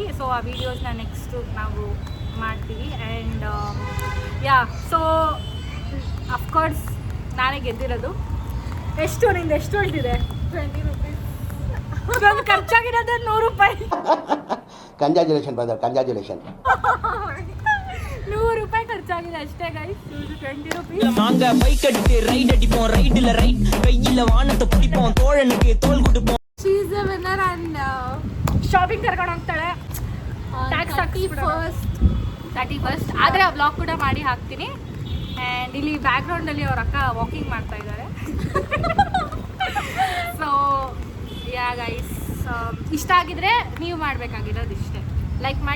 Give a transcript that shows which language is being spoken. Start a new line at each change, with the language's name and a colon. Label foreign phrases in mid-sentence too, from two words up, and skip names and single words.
Kannada: ಸೊ ಆ ವೀಡಿಯೋಸ್ನ ನೆಕ್ಸ್ಟು ನಾವು ಮಾಡ್ತೀವಿ.
English: and ya, so of course
Kannada: ನಾನೇ ಗೆದ್ದಿರೋದು. ಎಷ್ಟು ನಿಂದು ಎಷ್ಟು ಹೊಲ್ಟಿದೆ?
English: 20 rupees.
Kannada: ನಾನು ಖರ್ಚಾಗಿರೋದು 100 ರೂಪಾಯಿ.
English: congratulation brother,
Kannada: ಕಂಗ್ರಾಚುಲೇಷನ್. 100 ರೂಪಾಯಿ ಖರ್ಚಾಗಿದೆ ಅಷ್ಟೇ ಗೈಸ್.
English: 20 rupees.
Tamil: நாங்க பைக் அடிச்சு ரைட் அடிப்போம், ரைட்ல ரைட் கையில வானத்தை பிடிப்போம், தோழனுக்கு தோள் கொடுப்போம்.
English: She is the winner and
Kannada: ಶಾಪಿಂಗ್ ಕರ್ಕೊಂಡು ಹೋಗ್ತಾಳೆ. ಟ್ಯಾಕ್ಸ್ 31st ಆದರೆ ಆ ಬ್ಲಾಗ್ ಕೂಡ ಮಾಡಿ ಹಾಕ್ತೀನಿ. ಆ್ಯಂಡ್ ಇಲ್ಲಿ ಬ್ಯಾಕ್ಗ್ರೌಂಡಲ್ಲಿ ಅವ್ರ ಅಕ್ಕ ವಾಕಿಂಗ್ ಮಾಡ್ತಾ ಇದ್ದಾರೆ.
English: so ya guys,
Kannada: ಇಷ್ಟ ಆಗಿದ್ರೆ ನೀವು ಮಾಡಬೇಕಾಗಿರೋದು ಇಷ್ಟೇ, ಲೈಕ್ ಮಾಡಿ,